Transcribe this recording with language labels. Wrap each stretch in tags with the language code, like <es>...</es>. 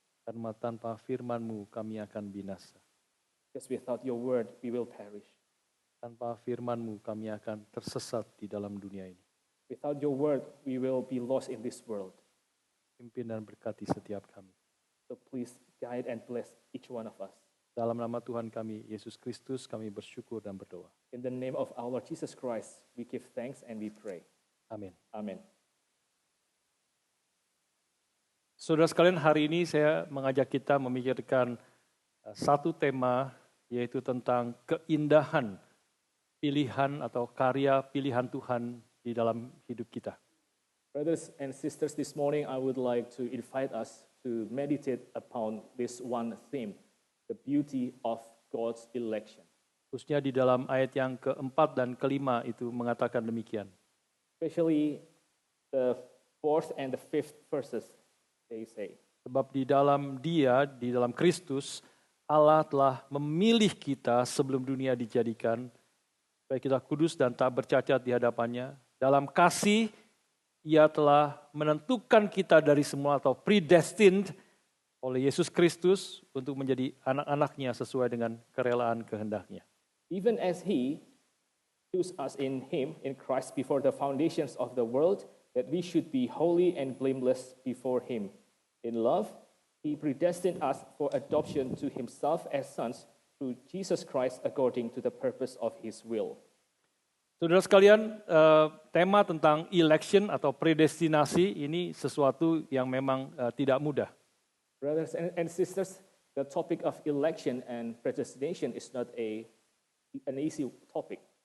<id>Karena tanpa firman-Mu kami akan binasa.</id> <en>Because without your word, we will perish.</en> <id>Tanpa firman-Mu kami akan tersesat di dalam dunia ini.</id> <en>Without your word, we will be lost in this world.</en> <id>Pimpin dan berkati setiap kami.</id> <en>So please guide and bless each one of us.</en> <id>Dalam nama Tuhan kami, Yesus Kristus, kami bersyukur dan berdoa.</id> <en>In the name of our Lord Jesus Christ, we give thanks and we pray.</en> <id>Amin.</id> <en>Amen.</en> <id>Saudara sekalian, hari ini saya mengajak kita memikirkan satu tema, yaitu tentang keindahan pilihan atau karya pilihan Tuhan di dalam hidup kita.</id> <en>Brothers and sisters, this morning I would like to invite us to meditate upon this one theme, the beauty of God's election.</en> <id>Khususnya di dalam ayat yang keempat dan kelima itu mengatakan demikian.</id> <en>Especially the fourth and the fifth verses, they say.</en> <id>Sebab di dalam Dia, di dalam Kristus, Allah telah memilih kita sebelum dunia dijadikan, supaya kita kudus dan tak bercacat di hadapannya. Dalam kasih, Ia telah menentukan kita dari semula atau predestined oleh Yesus Kristus untuk menjadi anak-anaknya sesuai dengan kerelaan kehendaknya.</id> <en>Even as He chose us in Him, in Christ, before the foundations of the world, that we should be holy and blameless before Him. In love, He predestined us for adoption to Himself as sons through Jesus Christ according to the purpose of His will.</en> <id>Saudara sekalian, tema tentang election atau predestinasi ini sesuatu yang memang tidak mudah.</id> <en>Brothers and sisters, the topic of election and predestination is not an easy topic.</en>